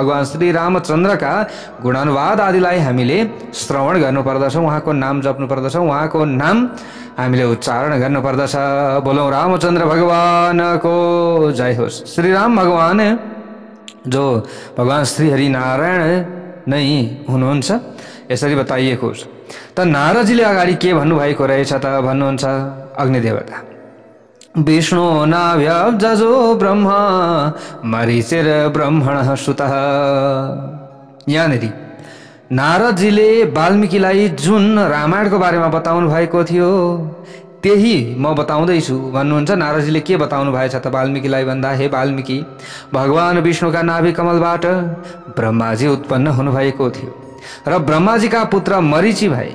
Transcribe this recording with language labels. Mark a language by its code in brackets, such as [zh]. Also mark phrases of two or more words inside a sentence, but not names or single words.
[ne] भगवान श्री रामचन्द्रका गुणानुवाद आदिलाई हामीले श्रवण गर्नुपर्दछ, उहाँको नाम जप्नुपर्दछ, उहाँको नाम हामीले उच्चारण गर्नुपर्दछ। बोलौं रामचन्द्र भगवानको जय होस्। श्री राम भगवान जो भगवान श्री हरि नारायण नै हुनुहुन्छ यसरी बताइएको छ। त नारदजीले अगाडि के भन्नुभएको रहेछ त भन्नुहुन्छ। [sa] अग्निदेवता विष्णु नाभ्यब्जो ब्रह्म मरीचिर ब्रह्मणः सुतः। [ne] यहाँनिर नारदजीले वाल्मीकिलाई जुन रामायणको बारेमा बताउनु भएको थियो त्यही म बताउँदैछु भन्नुहुन्छ। नारदजीले के बताउनु भएछ त वाल्मीकिलाई भन्दा, हे वाल्मीकि, भगवान विष्णुका नाभि कमलबाट ब्रह्माजी उत्पन्न हुनुभएको थियो र ब्रह्माजीका पुत्र मरीचि भए।